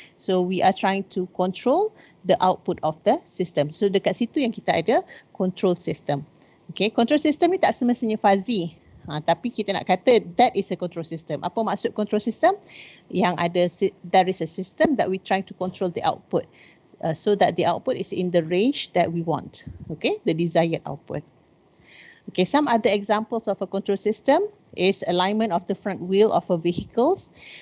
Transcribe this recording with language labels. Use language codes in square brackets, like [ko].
[en] So we are trying to control the output of the system. [ms] So dekat situ yang kita ada control system. Okay, control system ni tak semestinya fuzzy. Tapi kita nak kata [en] that is a control system. [ms] Apa maksud control system? Yang ada, [en] there is a system that we trying to control the output. So that the output is in the range that we want. Okay, the desired output. Okay, some other examples of a control system is alignment of the front wheel of a vehicles.